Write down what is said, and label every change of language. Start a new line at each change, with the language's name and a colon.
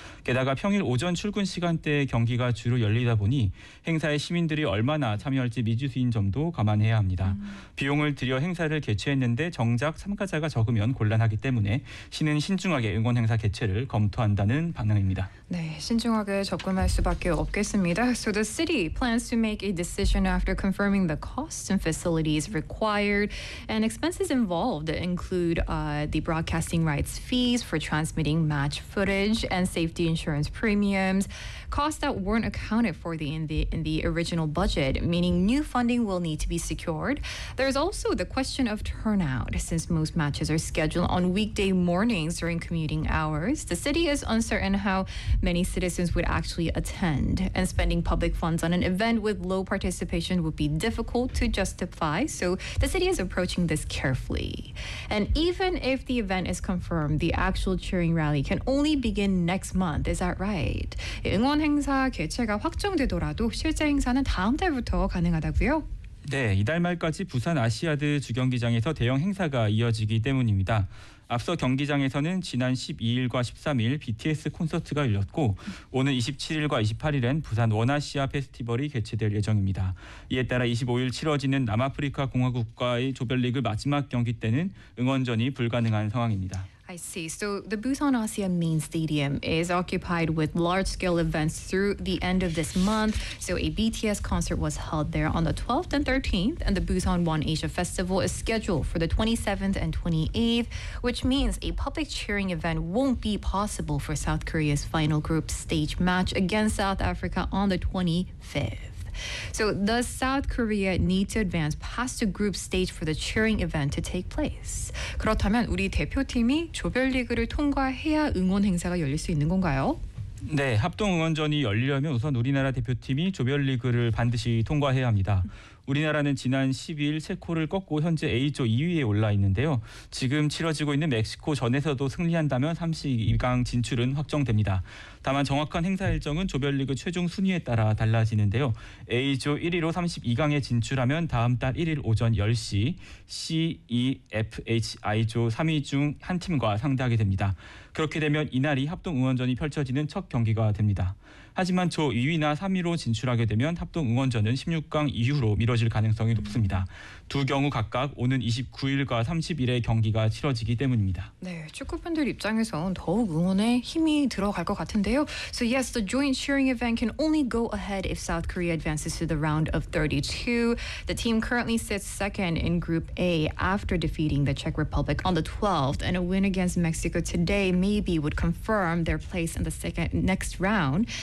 Korean: 게다가 평일 오전 출근 시간대에 경기가 주로 열리다 보니 행사에 시민들이 얼마나 참여할지 미지수인 점도 감안해야 합니다. 비용을 들여 행사를 개최했는데 정작 참가자가 적으면 곤란하기 때문에 시는 신중하게 응원 행사 개최를 검토한다는 반응입니다. 네, 신중하게 접근할 수밖에 없겠습니다.
English: So the city plans to make a decision after confirming the costs and facilities required and expenses involved include the broadcasting rights fees for transmitting match footage and safety insurance premiums, costs that weren't accounted for in the original budget, meaning new funding will need to be secured. There's also the question of turnout, since most matches are scheduled on weekday mornings during commuting hours. The city is uncertain how many citizens would actually attend, and spending public funds on an event with low participation would be difficult to justify, so the city is approaching this carefully. And even if the event is confirmed, the actual cheering rally can only begin next month. Is that right?
Korean: 응원 행사 개최가 확정되더라도 실제 행사는 다음 달부터 가능하다고요? 네, 이달 말까지 부산 아시아드 주경기장에서 대형 행사가 이어지기 때문입니다. 앞서 경기장에서는 지난 12일과 13일 BTS 콘서트가 열렸고 오는 27일과 28일엔 부산 원아시아 페스티벌이 개최될 예정입니다. 이에 따라 25일 치러지는 남아프리카 공화국과의 조별리그 마지막 경기 때는 응원전이 불가능한 상황입니다.
English: I see. So the Busan ASEAN main stadium is occupied with large-scale events through the end of this month. So a BTS concert was held there on the 12th and 13th, and the Busan One Asia Festival is scheduled for the 27th and 28th, which means a public cheering event won't be possible for South Korea's final group stage match against South Africa on the 25th. So does South Korea need to advance past the group stage for the cheering event to take place?
Korean: 그렇다면 우리 대표팀이 조별리그를 통과해야 응원 행사가 열릴 수 있는 건가요? 네, 합동 응원전이 열리려면 우선 우리나라 대표팀이 조별리그를 반드시 통과해야 합니다. 우리나라는 지난 12일 체코를 꺾고 현재 A조 2위에 올라 있는데요. 지금 치러지고 있는 멕시코 전에서도 승리한다면 32강 진출은 확정됩니다. 다만 정확한 행사 일정은 조별리그 최종 순위에 따라 달라지는데요. A조 1위로 32강에 진출하면 다음 달 1일 오전 10시 C, E, F, H, I조 3위 중 한 팀과 상대하게 됩니다. 그렇게 되면 이날이 합동 응원전이 펼쳐지는 첫 경기가 됩니다. 하지만 조 2위나 3위로 진출하게 되면 합동 응원전은 16강 이후로 미뤄질 가능성이 높습니다. 두 경우 각각 오는 29일과 30일에 경기가 치러지기 때문입니다. 네, 축구팬들 입장에서는 더욱 응원에 힘이 들어갈 것 같은데요.
English: So yes, the joint cheering event can only go ahead if South Korea advances to the round of 32. The team currently sits second in Group A after defeating the Czech Republic on the 12th, and a win against Mexico today maybe would confirm their place in the next round.